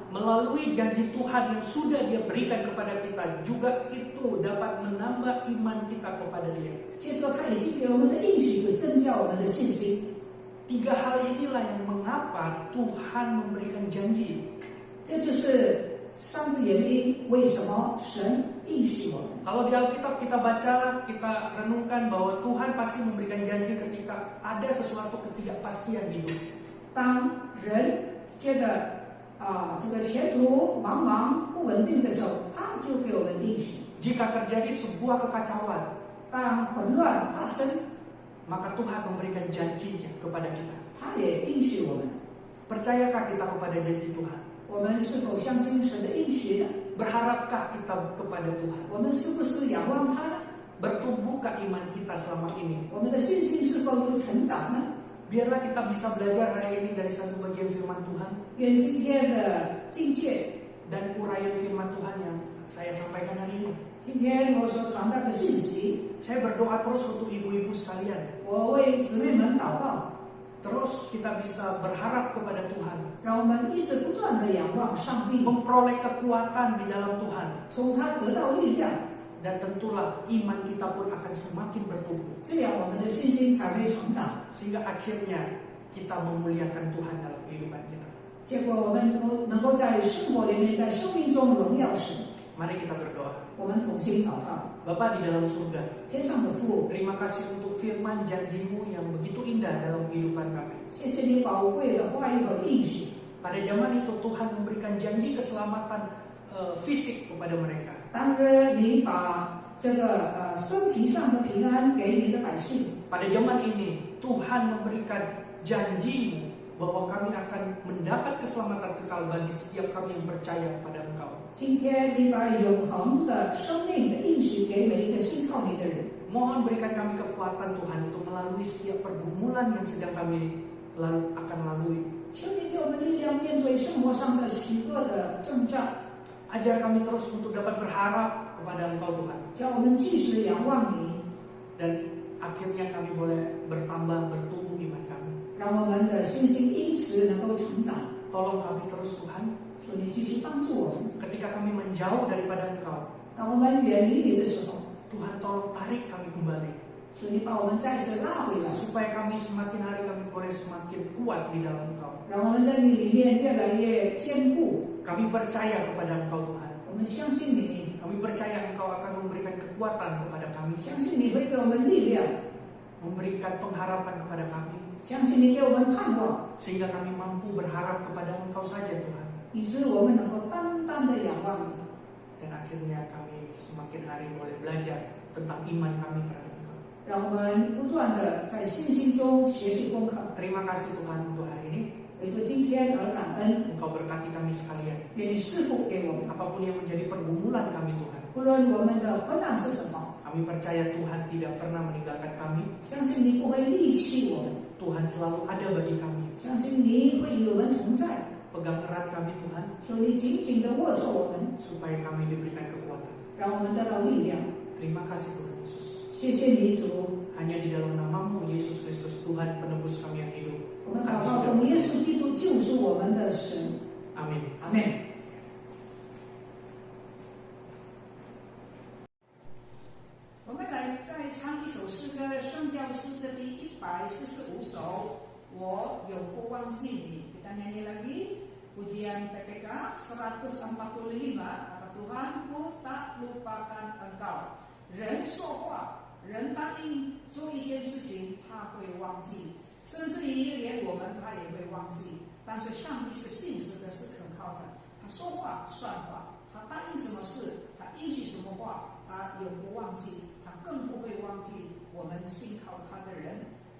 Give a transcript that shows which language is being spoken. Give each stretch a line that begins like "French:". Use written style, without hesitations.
Indonesian: Melalui janji Tuhan yang sudah Dia berikan kepada kita, juga itu dapat menambah iman kita kepada Dia.
Chinese: 接着他已经给我们的应许，就增加我们的信心。
Indonesian: Tiga hal inilah yang mengapa Tuhan memberikan janji.
Chinese: 这就是三个原因，为什么神应许我们。
Indonesian: Kalau di Alkitab kita baca, kita renungkan bahwa Tuhan pasti memberikan janji ketika ada sesuatu ketidakpastian hidup.
Chinese: 当人觉得这个前途茫茫不稳定的时候，他就给我们应许。
Indonesian: Jika terjadi sebuah kekacauan,
Chinese: 当混乱发生，
Indonesian: maka Tuhan memberikan janjinya kepada kita.
Chinese: 他也应许我们。
Indonesian: Percayakah kita kepada janji Tuhan?
Chinese: 我们是否相信神的应许呢？
Indonesian: Berharapkah kita kepada Tuhan?
Chinese: 我们是不是仰望他呢？
Indonesian: Bertumbuhkah iman kita selama ini?
Chinese: 我们的信心是否有成长呢？
Indonesian: Biarlah kita bisa belajar hari ini dari satu bagian firman Tuhan
Chinese: 愿今天的境界，
Indonesian: dan uraian firman Tuhan yang saya sampaikan hari ini.
Chinese: 今天我所传达的信息，
Indonesian: Saya berdoa terus untuk ibu-ibu sekalian.
Chinese: 我为姊妹们祷告，
Indonesian: Terus kita bisa berharap kepada Tuhan,
Chinese: 让我们一直不断的仰望上帝，
Indonesian: memperoleh kekuatan di dalam Tuhan,
Chinese: 从他得到力量，
Indonesian: dan tentulah iman kita pun akan semakin bertumbuh,
Chinese: 这样我们的信心才会成长。
Indonesian: sehingga akhirnya kita memuliakan Tuhan dalam kehidupan kita.
Chinese: 结果我们能够在生活里面，在生命中荣耀神。
Indonesian: Mari kita berdoa.
Chinese: 我们同心祷告，
Indonesian: Bapa di dalam surga,
Chinese: 天上的父，
Indonesian: terima kasih untuk firman janji-Mu yang begitu indah dalam kehidupan kami.
Chinese: 谢谢你宝贵的话语和应许。
Indonesian: Pada zaman itu Tuhan memberikan janji keselamatan fisik kepada mereka.
Chinese: 当日你把这个身体上的平安给你的百姓，
Indonesian: Pada zaman ini Tuhan memberikan janji-Mu bahwa kami akan mendapat keselamatan kekal bagi setiap kami yang percaya kepada Engkau.
Chinese: 今天你把永恒的生命的应许给每一个信靠你的人。
Indonesian: Mohon berikan kami kekuatan Tuhan untuk melalui setiap pergumulan yang sedang kami akan lalui.
Chinese: 求你给我们力量，面对生活上的许多的征战，
Indonesian: Ajar kami terus untuk dapat berharap kepada Engkau Tuhan.
Chinese: 叫我们继续仰望你，
Indonesian: Dan akhirnya kami boleh bertambah, bertumbuh iman kami.
Chinese: 让我们的信心因此能够成长。
Indonesian: Tolong kami terus Tuhan,
Chinese: 求你继续帮助我们。
Indonesian: ketika kami menjauh daripada Engkau,
Chinese: 当我们远离你的时候，
Indonesian: Tuhan tolong tarik kami kembali.
Chinese: 求你把我们再次拉回来，
Indonesian: Supaya kami semakin hari kami boleh semakin kuat di dalam Engkau.
Chinese: 让我们在你里面越来越坚固。
Indonesian: Kami percaya kepada Engkau Tuhan.
Chinese: 我们相信你，
Indonesian: Kami percaya Engkau akan memberikan kekuatan kepada kami,
Chinese: 相信你会给我们力量，
Indonesian: memberikan pengharapan kepada kami,
Chinese: 相信你给我们盼望，
Indonesian: sehingga kami mampu berharap kepada Engkau saja Tuhan.
Chinese: 以致我们能够单单的仰望你。
Indonesian: Dan akhirnya kami semakin hari boleh belajar tentang iman kami terhadap Engkau.
Chinese: 让我们不断的在信心中学习功课。
Indonesian: Terima kasih Tuhan untuk hari ini.
Chinese: 为着今天而感恩，
Indonesian: Engkau berkati kami sekalian.
Chinese: 愿你赐福给我们。
Indonesian: Apapun yang menjadi pergumulan kami Tuhan,
Chinese: 无论我们的困难是什么，
Indonesian: kami percaya Tuhan tidak pernah meninggalkan kami.
Chinese: 相信你不会离弃我们，
Indonesian: Tuhan selalu ada bagi kami.
Chinese: 相信你会与我们同在，
Indonesian: Pegang erat kami Tuhan,
Chinese: 所以你紧紧的握住我们，
Indonesian: supaya kami diberikan kekuatan.
Chinese: 让我们得到力量。
Indonesian: Terima kasih Tuhan Yesus.
Chinese: 谢谢你主，
Indonesian: Hanya di dalam namamu Yesus Kristus Tuhan penebus kami yang hidup.
Chinese: 我们祷告奉耶稣基督救赎我们的神，
Indonesian: Amin.
Chinese: 阿门。我们来再唱一首诗歌，圣教诗歌第145首。我永不忘记你。
Indonesian: Kita nyanyi lagi pujian PPK 145. Kata Tuhan, ku tak lupakan engkau.
Chinese: 人说话，人答应做一件事情，他会忘记，甚至于连我们他也会忘记。但是上帝是信实的，是可靠的。他说话算话，他答应什么事，他应许什么话，他永不忘记，他更不会忘记我们信靠他的人。